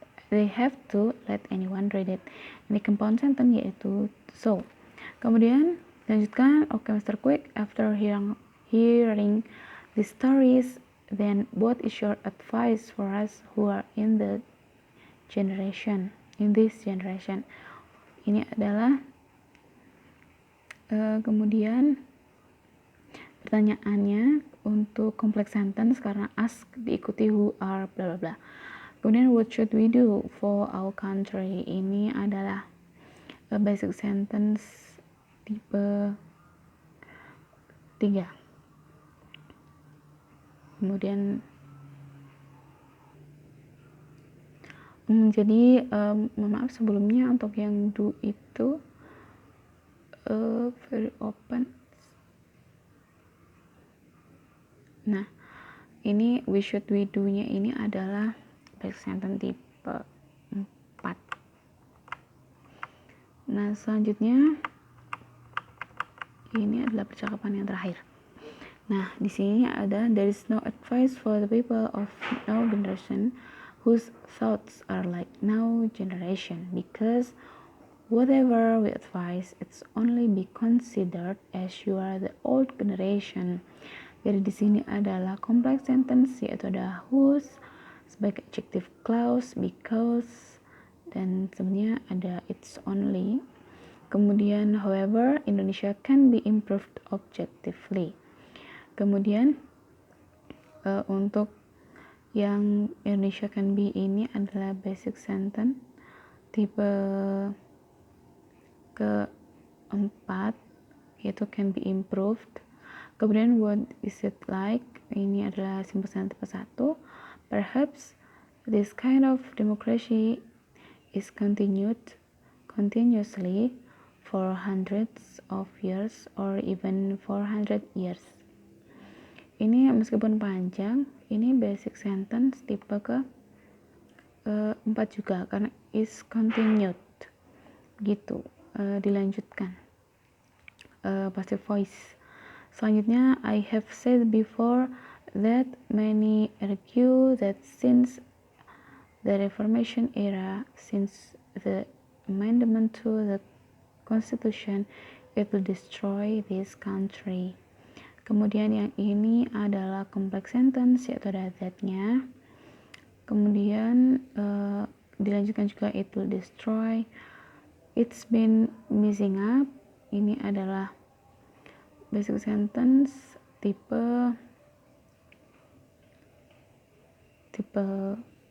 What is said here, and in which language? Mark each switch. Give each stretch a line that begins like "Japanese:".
English: they have to let anyone read it.
Indonesian: Ini compound sentence yaitu
English: so.
Indonesian: Kemudian lanjutkan,
English: okay Mr. Quick, after hearing the stories, then what is your advice for us who are in this generation?
Indonesian: Ini adalah kemudian pertanyaannya untuk complex sentence karena ask diikuti who are bla bla bla.
English: Kemudian what should we do for our country?
Indonesian: Ini adalah basic sentence tipe 3. Kemudian jadi maaf sebelumnya untuk yang do itu
English: very open.
Indonesian: Nah, ini we should we do-nya ini adalah basic sentence tipe 4. Nah, selanjutnya ini adalah percakapan yang terakhir. Nah, di sini ada
English: there is no advice for the people of our generation whose thoughts are like now generation, because whatever we advise it's only be considered as you are the old generation.
Indonesian: Jadi di sini adalah complex sentence yaitu ada whose sebagai adjective clause, because, dan sebenarnya ada it's only. Kemudian
English: however Indonesia can be improved objectively.
Indonesian: Kemudian untuk yang Indonesia can be ini adalah basic sentence tipe keempat yaitu can be improved.
English: Kemudian what is it like?
Indonesian: Ini adalah simple sentence tipe 1.
English: Perhaps this kind of democracy is continuously for hundreds of years or even 400 years.
Indonesian: Ini meskipun panjang, ini basic sentence tipe ke 4 juga karena is continued gitu, dilanjutkan passive voice. Selanjutnya,
English: I have said before that many argue that since the Reformation era, since the amendment to the Constitution, it will destroy this country.
Indonesian: Kemudian yang ini adalah complex sentence yaitu ada that-nya. Kemudian dilanjutkan juga
English: it will destroy. It's been messing up.
Indonesian: Ini adalah basic sentence tipe 4.